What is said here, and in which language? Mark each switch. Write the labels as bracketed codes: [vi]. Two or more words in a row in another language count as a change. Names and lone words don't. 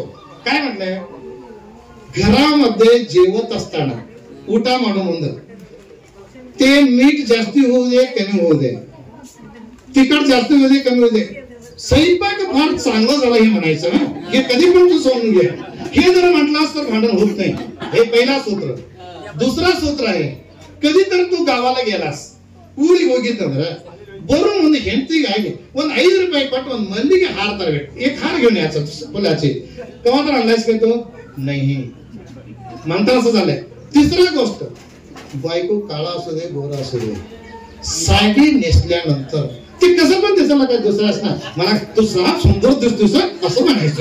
[mr] काय म्हटलंय, घरामध्ये जेवत असताना उठा म्हणून ते मीठ जास्ती होऊ दे कमी होऊ दे, तिखट जास्त होऊ दे कमी होऊ दे, स्वयंपाक फार चांगला झाला हे म्हणायचं. हे कधी पण तू समजून घे. हे जर म्हटलास तर भांडण होत नाही. हे पहिला सूत्र. दुसरा सूत्र आहे, कधी तर तू गावाला गेलास, [kn] ಊರಿಗೆ ಹೋಗಿತ್ತಂದ್ರೆ ಬರೋ ಒಂದು ಹೆಂಡತಿಗಾಗಿ ಒಂದು 5 ರೂಪಾಯಿ ಕೊಟ್ಟು ಒಂದು ಮಲ್ಲಿಗೆ ಹಾರ ತರಬೇಕು. [mr] एक हार घेऊन यायचं फुलाची. तेव्हा तर अंदाज घेतो नाही म्हणता असं झालंय. तिसरी गोष्ट, बायको काळा असू दे गोरा असू दे, साडी नेसल्यानंतर ते कसं पण त्याचा काय दुसरा असणार, मला तू सहा सुंदर दिसतोस असं म्हणायचं.